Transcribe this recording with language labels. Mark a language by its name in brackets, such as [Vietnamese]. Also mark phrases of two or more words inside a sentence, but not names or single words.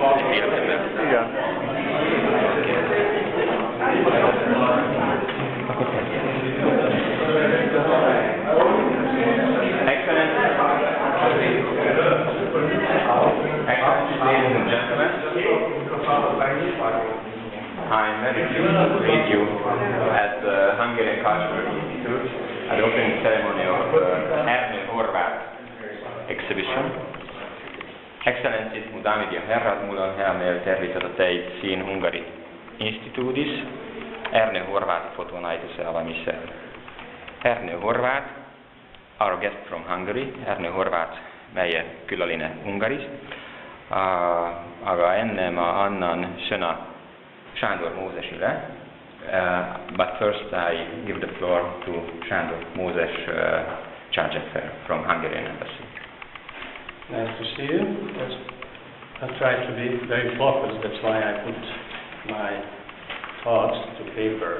[Hungarian] életemben. Igen. [English] Excellencies, ladies and gentlemen, I'm very pleased to meet you at the Hungarian Cultural Institute at the opening ceremony of the Ernő Horváth exhibition. Excellencies, [Estonian] mu daamid ja härrad, mul on hea meel tervitada teid siin Ungari instituudis Ernő Horváth fotonäituse avamisel. Ernő Horváth, [English] our guest from Hungary, [Estonian] Ernő Horváth meie külaline Ungarist, aga enne ma annan sõna Sándor Mózesile, [English] but first I give the floor to Sándor Mózes, charge affair from Hungarian Embassy. Nice to see you. I'll try to be very focused, that's why I put my thoughts to paper.